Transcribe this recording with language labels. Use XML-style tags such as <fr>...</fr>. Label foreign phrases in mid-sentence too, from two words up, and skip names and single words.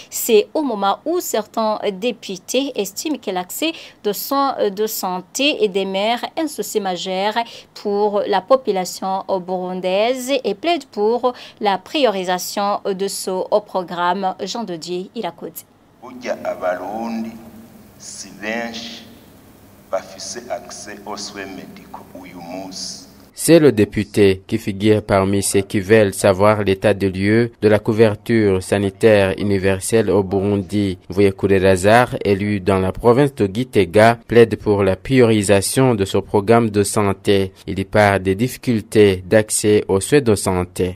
<fr>C'est au moment où certains députés estiment que l'accès de soins de santé demeure un souci majeur pour la population burundaise et plaide pour la priorisation de ce programme. Jean de Dieu Irakoze.</fr> <rn>Burya abarundi si benshi bafise</rn> <fr>accès aux soins médicaux</fr> <rn>uyu munsi.</rn> <fr>C'est le député qui figure parmi ceux qui veulent savoir l'état de lieu de la couverture sanitaire universelle au Burundi. Voyekure Lazare, élu dans la province de Gitega, plaide pour la priorisation de ce programme de santé. Il y parle des difficultés d'accès aux soins de santé.</fr>